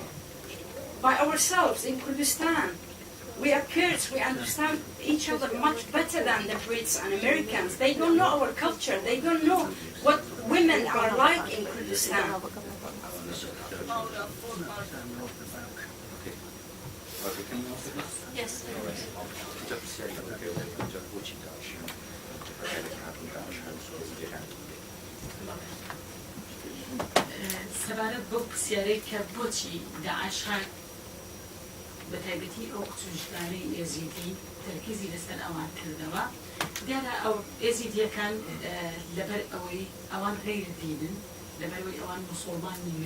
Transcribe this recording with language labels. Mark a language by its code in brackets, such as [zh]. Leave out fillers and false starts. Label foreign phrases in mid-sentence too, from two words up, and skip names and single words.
[en] By ourselves in Kurdistan? We are Kurds, we understand each other much better than the Brits and Americans. They don't know our culture, they don't know what women are like in Kurdistan. Yes. [ckb] سەبارەت بەو پرسیارەی کە بۆچی داعش هات بە تایبەتی ئەو قچوژدانەی ئێزیدی تەرکیزی لەسەر ئەوان کردەوە دیارە ئەو ئێزیدیەکان لەبەر ئەوەی ئەوان غەیردینن لەبەرەوەی ئەوان موسڵمان نیە